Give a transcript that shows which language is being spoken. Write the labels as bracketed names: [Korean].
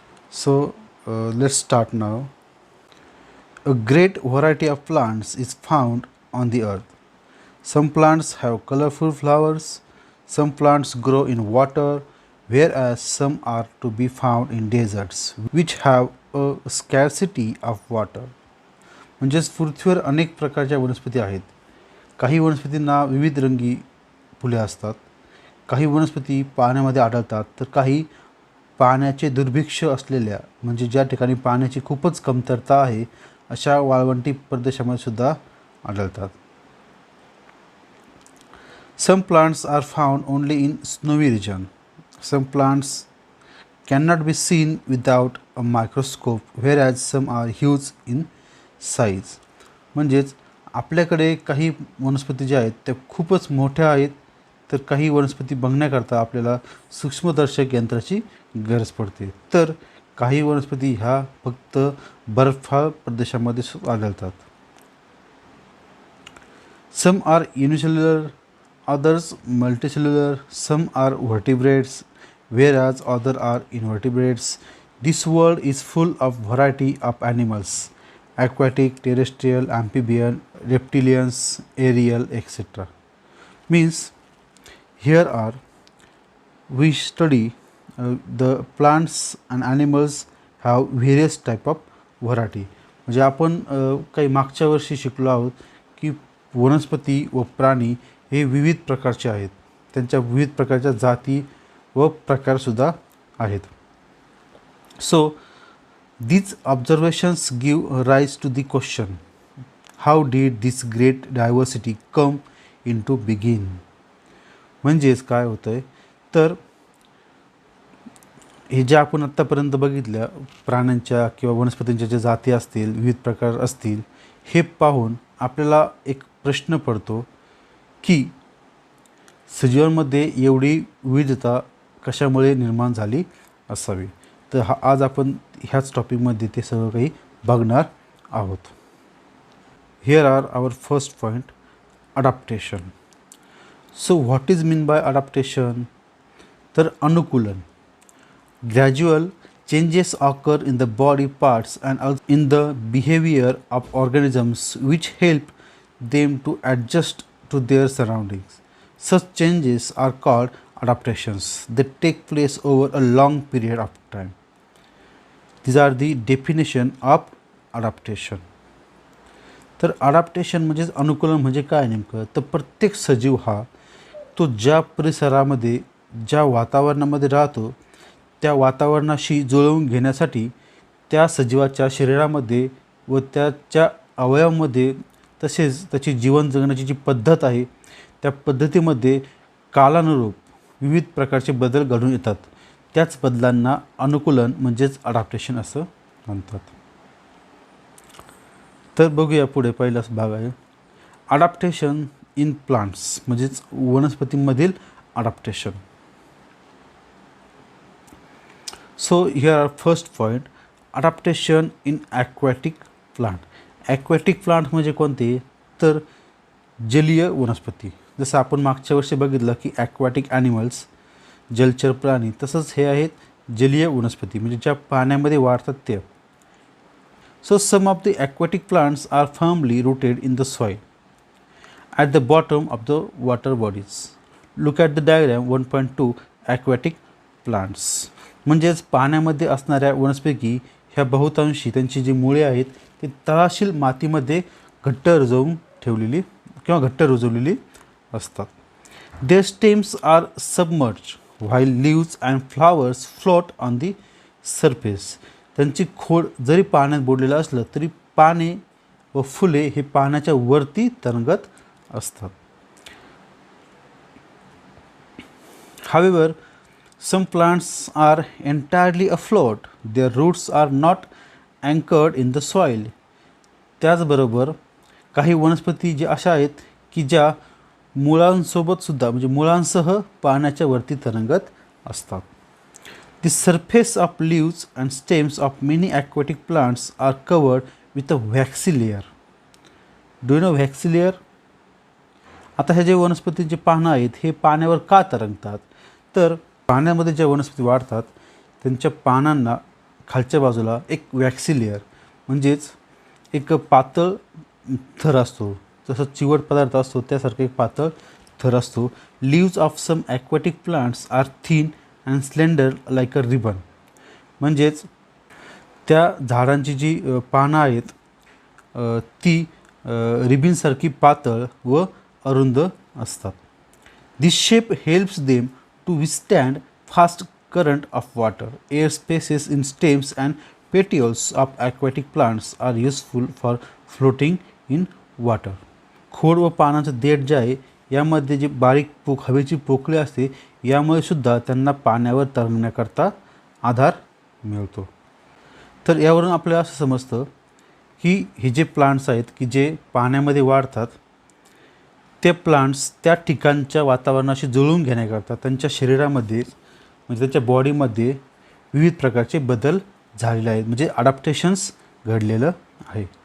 [English] So let's start now. A great variety of plants is found on the earth. Some plants have colorful flowers, some plants grow in water, whereas some are to be found in deserts which have a scarcity of water. [Marathi] म्हणजेच पृथ्वीवर अनेक प्रकारच्या वनस्पती आहेत. काही वनस्पतींना विविध रंगी फुले असतात, काही वनस्पती पाण्यामध्ये आढळतात, तर काही पाण्याचे दुर्भिक्ष असलेल्या म्हणजे ज्या ठिकाणी पाण्याची खूपच कमतरता आहे अशा वाळवंटी प्रदेशामध्ये सुद्धा आढळतात. [English] Some plants are found only in snowy region. Some plants cannot be seen without a microscope, whereas some are huge in size. [Marathi] म्हणजेच आपल्याकडे काही वनस्पती ज्या आहेत त्या खूपच मोठ्या आहेत, तर काही वनस्पती बघण्याकरता आपल्याला सूक्ष्मदर्शक यंत्राची गरज पडते. तर काही वनस्पती ह्या फक्त बर्फाळ प्रदेशामध्ये आढळतात. [English] Some are unicellular, others multicellular, some are vertebrates, whereas other are invertebrates. This world is full of variety of animals: aquatic, terrestrial, amphibian, reptilians, aerial, etc. Means here are we study the plants and animals have various type of variety. [Marathi] म्हणजे आपण काही मागच्या वर्षी शिकलो आहोत की वनस्पती व प्राणी हे विविध प्रकारचे आहेत, त्यांच्या विविध प्रकारच्या जाती व प्रकारसुद्धा आहेत. [English] So these observations give rise to the question, how did this great diversity come into being? [Marathi] म्हणजेच काय होतं आहे तर हे जे आपण आत्तापर्यंत बघितल्या प्राण्यांच्या किंवा वनस्पतींच्या ज्या जाती असतील, विविध प्रकार असतील, हे पाहून आपल्याला एक प्रश्न पडतो की सजीवांमध्ये एवढी विविधता कशामुळे निर्माण झाली असावी. तर आज आपण ह्याच टॉपिकमध्ये ते सगळं काही बघणार आहोत. [English] Here are our first point, adaptation. So what is mean by adaptation? [Marathi] तर अनुकूलन. [English] Gradual changes occur in the body parts and in the behaviour of organisms which help them to adjust to their surroundings. Such changes are called adaptations. They take place over a long period of time. These are the definition of adaptation. [Marathi] तर adaptation म्हणजे अनुकूलन म्हणजे काय नेमकं? तर प्रत्येक सजीव हा तो ज्या परिसरामध्ये ज्या वातावरणामध्ये राहतो त्या वातावरणाशी जुळवून घेण्यासाठी त्या सजीवाच्या शरीरामध्ये व त्याच्या अवयवामध्ये तसेच त्याची जीवन जगण्याची जी पद्धत आहे त्या पद्धतीमध्ये कालानुरूप विविध प्रकारचे बदल घडून येतात. त्याच बदलांना अनुकूलन म्हणजेच अडॅप्टेशन असं म्हणतात. तर बघूया पुढे पहिलाच भाग आहे [English] adaptation in plants [Marathi] म्हणजेच वनस्पतींमधील adaptation. [English] So here are first point, adaptation in aquatic plant. Aquatic plant [Marathi] म्हणजे कोणते? तर जलीय वनस्पती. जसं आपण मागच्या वर्षी बघितलं की [English] aquatic animals [Marathi] जलचर प्राणी, तसंच हे आहेत जलीय वनस्पती म्हणजे ज्या पाण्यामध्ये वाढतात ते. [English] So some of the aquatic plants are firmly rooted in the soil at the bottom of the water bodies. Look at the diagram 1.2 aquatic plants. [Marathi] म्हणजेच पाण्यामध्ये असणाऱ्या वनस्पती ह्या बहुतांशी त्यांची जी मुळे आहेत ते तळाशील मातीमध्ये घट्ट रुजवून ठेवलेली किंवा घट्ट रुजवलेली असतात. [English] Their stems are submerge while leaves and flowers float on the surface. [Marathi] त्यांची खोड जरी पाण्यात बुडलेलं असलं तरी पाने व फुले हे पाण्याच्या वरती तरंगत असतात. [English] However, some plants are entirely afloat. Their roots are not anchored in the soil. [Marathi] त्याचबरोबर काही वनस्पती जे अशा आहेत की ज्या मुळांसोबतसुद्धा म्हणजे मुळांसह पाण्याच्या वरती तरंगत असतात. [English] The surface of leaves and stems of many aquatic plants are covered with a waxy layer. Do you know waxy layer? [Marathi] आता हे जे वनस्पतींचे पानं आहेत हे पाण्यावर का तरंगतात? तर पाण्यामध्ये ज्या वनस्पती वाढतात त्यांच्या पानांना खालच्या बाजूला एक वॅक्सी लेअर म्हणजेच एक पातळ थर असतो, जसं चिवट पदार्थ असतो त्यासारखं एक पातळ थर असतो. [English] Leaves of some aquatic plants are thin and slender like a ribbon. [Marathi] म्हणजेच त्या झाडांची जी पानं आहेत ती रिबिनसारखी पातळ व अरुंद असतात. [English] This shape helps them to विस्टँड fast current of water. Air spaces in stems and petioles of aquatic plants are useful for floating in water. [Marathi] खोड व पानाचं देठ जे आहे यामध्ये जी बारीक हवेची पोकळी असते यामुळे सुद्धा त्यांना पाण्यावर तरंगण्याकरता आधार मिळतो. तर यावरून आपल्याला असं समजतं की हे जे प्लांट्स आहेत की जे पाण्यामध्ये वाढतात ते प्लांट्स त्या ठिकाणच्या वातावरणाशी जुळवून घेण्याकरता त्यांच्या शरीरामध्ये म्हणजे त्यांच्या बॉडीमध्ये विविध प्रकारचे बदल झालेले आहेत, म्हणजे अडॅप्टेशन्स घडलेलं आहे.